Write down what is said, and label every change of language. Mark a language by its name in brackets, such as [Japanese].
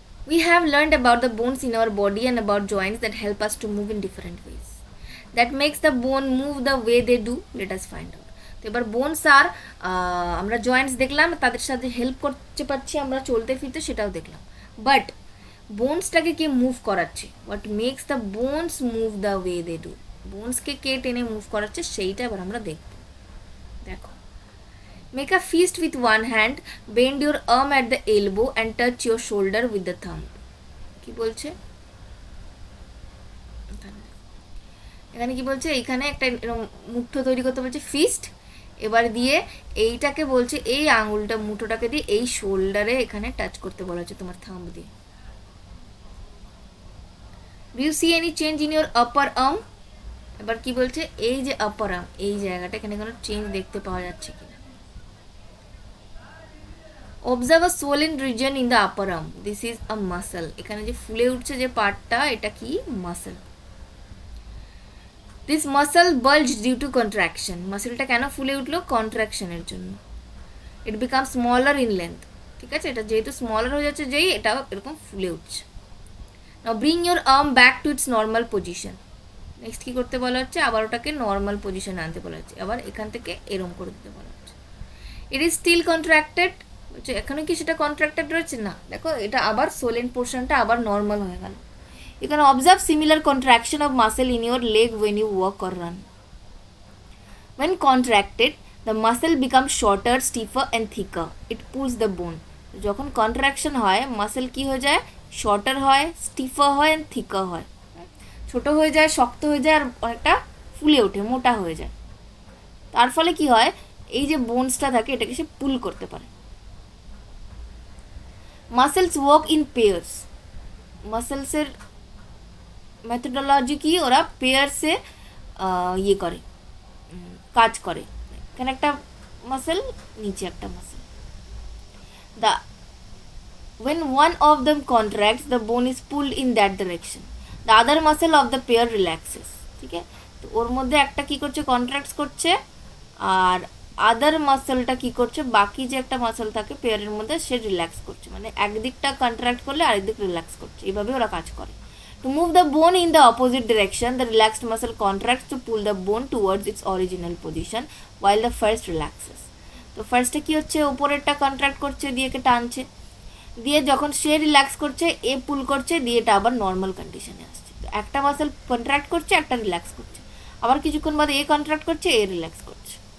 [English] We have learned about the bones in our body and about joints that help us to move in different ways. That makes the bone move the way they do. Let us find out. [Bangla] তো এবার bones আর আমরা Joints দেখলাম, তাদের সাথে help করতে পারছি আমরা চলতে ফিরতে, সেটাও দেখলাম। বাট বোনসটাকে কে মুভ করাচ্ছে? [English] What makes the bones move the way they do? [Bangla] বোনসকে কে টেনে মুভ করাচ্ছে সেইটা এবার আমরা দেখব। [English] দেখো, make a fist with one hand, bend your arm at the elbow and touch your shoulder with the thumb. [Bangla] কি বলছে এখানে? কি বলছে? এখানে একটা মুঠো তৈরি করতে বলছে, ফিস্ট। এবার দিয়ে এইটাকে বলছে, এই আঙুলটা মুঠোটাকে দিয়ে এই শোল্ডারে এখানে টাচ করতে বলা হচ্ছে তোমার থাম্ব দিয়ে। [English] Do you see any change in your upper arm? [Bangla] এবার কি বলছে? এই যে আপার আর্ম, এই জায়গাটা, এখানে কোনো চেঞ্জ দেখতে পাওয়া যাচ্ছে কিনা। [English] Observe a swollen region in the upper arm. This is a muscle. [Bangla] এখানে যে ফুলে উঠছে যে পার্টটা, এটা কি? Muscle. [English] This muscle bulged due to contraction. [Bangla] মাসলটা কেন ফুলে উঠলো? কন্ট্রাকশনের জন্য। [English] It becomes smaller in length. [Bangla] ঠিক আছে? এটা যেহেতু স্মলার হয়ে যাচ্ছে, যেই এটাও এরকম ফুলে উঠছে। [English] Now bring your arm back to its normal position. [Bangla] Next কী করতে বলা হচ্ছে, আবার ওটাকে নর্মাল পজিশনে আনতে বলা হচ্ছে, আবার এখান থেকে এরম করে দিতে বলা হচ্ছে। [English] it is still contracted, [Bangla] বলছে এখানে কি সেটা কন্ট্রাক্টেড রয়েছে না, দেখো এটা আবার সোলেন পোর্শনটা আবার নর্মাল হয়ে গেল। [English] You can observe similar contraction of muscle in your leg when you walk or run. When contracted, the muscle becomes shorter, stiffer and thicker. It pulls the bone. [Bangla] যখন কন্ট্রাকশন হয় মাসেল কি হয়ে যায়, shorter হয়, স্টিফার হয় and থিকার হয়, ছোট হয়ে যায়, শক্ত হয়ে যায় আর অনেকটা ফুলে ওঠে, মোটা হয়ে যায়। তার ফলে কি হয়, এই যে বোনসটা থাকে এটাকে সে পুল করতে পারে। [English] muscles work in pairs, [Bangla] মাসেলসের methodology কি, ওরা পেয়ার্সে ইয়ে করে, কাজ করে। এখানে একটা মাসেল, নিচে একটা muscle. [English] The when one of them contracts, the bone is pulled in that direction. The other muscle of the pair relaxes. [Bangla] ঠিক আছে, তো ওর মধ্যে একটা কি করছে, কন্ট্রাক্টস করছে, আর আদার মাসেলটা কি করছে, বাকি যে একটা মাসেল থাকে পেয়ারের মধ্যে সে রিল্যাক্স করছে, মানে একদিকটা কন্ট্রাক্ট করলে আরেকদিক রিল্যাক্স করছে, এইভাবে ওরা কাজ করে। To move the bone in the opposite direction, the relaxed muscle contracts to pull the bone towards its original position while the first relaxes. তো ফার্স্টে কি হচ্ছে, উপরেরটা কন্ট্রাক্ট করছে, দিয়ে টানছে, দিয়ে যখন সে রিল্যাক্স করছে এ পুল করছে, দিয়ে এটা আবার নর্মাল কন্ডিশনে আসছে। তো একটা মাসেল কন্ট্রাক্ট করছে, একটা রিল্যাক্স করছে, আবার কিছুক্ষণ বাদে এ কন্ট্রাক্ট করছে, এ রিল্যাক্স করছে।